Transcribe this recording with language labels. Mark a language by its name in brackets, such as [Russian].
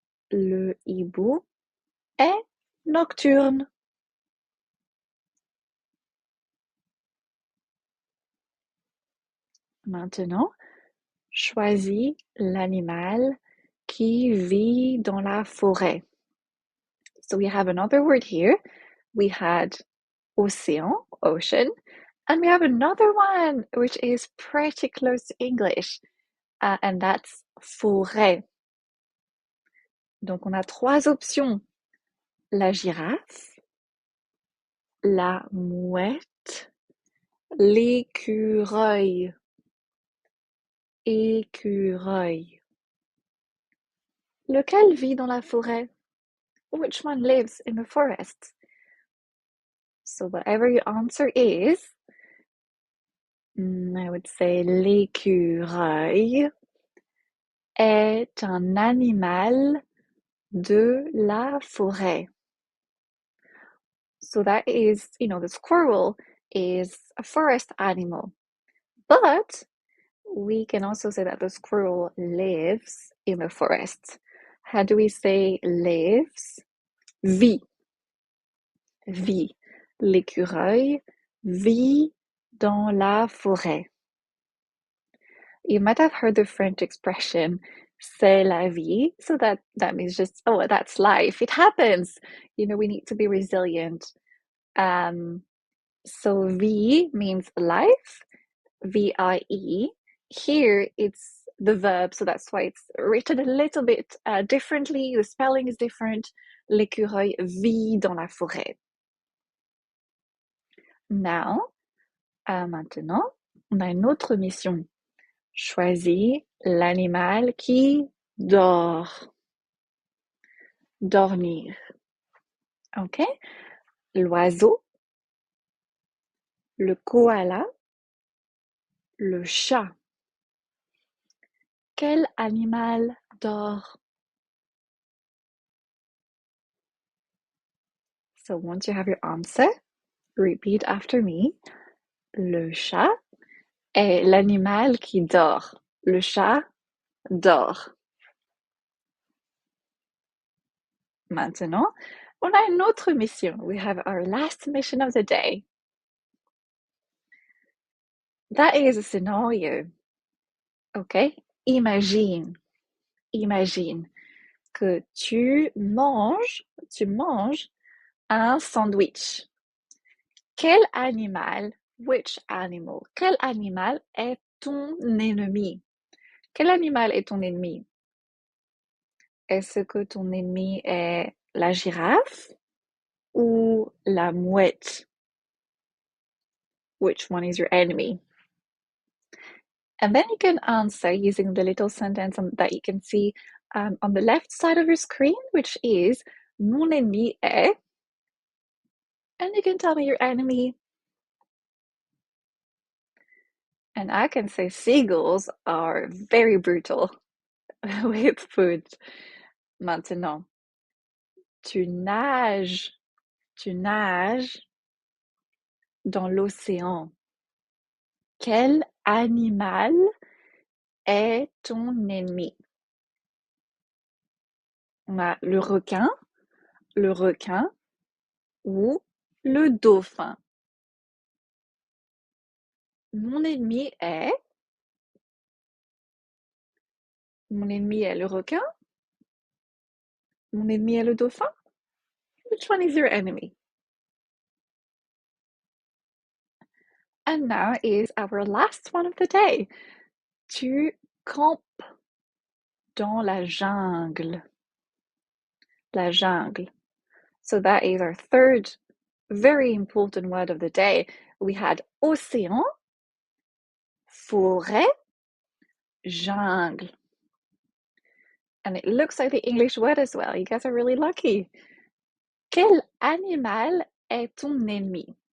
[French] Le hibou est nocturne. Maintenant, choisis l'animal qui vit dans la forêt. [English] So we have another word here. We had océan, ocean, and we have another one which is pretty close to English, and that's forêt. [French] Donc on a trois options. La girafe, la mouette, l'écureuil. Écureuil. Lequel vit dans la forêt? [English] Which one lives in the forest? So whatever your answer is, I would say [French] l'écureuil est un animal de la forêt. [English] So that is, the squirrel is a forest animal. But we can also say that the squirrel lives in the forest. How do we say lives? Vit. Vit. [French] L'écureuil vit dans la forêt. [English] You might have heard the French expression [French] c'est la vie. [English] So that means just, oh, that's life. It happens. We need to be resilient. So vie means life, V-I-E. Here it's the verb, so that's why it's written a little bit differently. The spelling is different. [French] L'écureuil vit dans la forêt. [English] Now, [French] maintenant, on a une autre mission. Choisis l'animal qui dort. Dormir. OK? L'oiseau, le koala, le chat. Quel animal dort? [English] So once you have your answer, repeat after me. [French] Le chat est l'animal qui dort. Le chat dort. Maintenant, on a une autre mission. [English] We have our last mission of the day. That is a scenario. OK? [French] Imagine que tu manges un sandwich. Quel animal, [English] which animal, [French] quel animal est ton ennemi? Quel animal est ton ennemi? Est-ce que ton ennemi est la girafe ou la mouette? [English] Which one is your enemy? And then you can answer using the little sentence that you can see on the left side of your screen, which is [French] mon ennemi est. [English] And you can tell me your enemy. And I can say seagulls are very brutal with food. [French] Maintenant, tu nages, tu nages dans l'océan. Quel animal est ton ennemi? On a le requin ou le dauphin. Mon ennemi est, mon ennemi est le requin. Mon ennemi est le dauphin. [English] Which one is your enemy? And now is our last one of the day. [French] Tu campes dans la jungle. La jungle. [English] So that is our third very important word of the day. We had océan, forêt, jungle. And it looks like the English word as well. You guys are really lucky. [French] Quel animal est ton ennemi?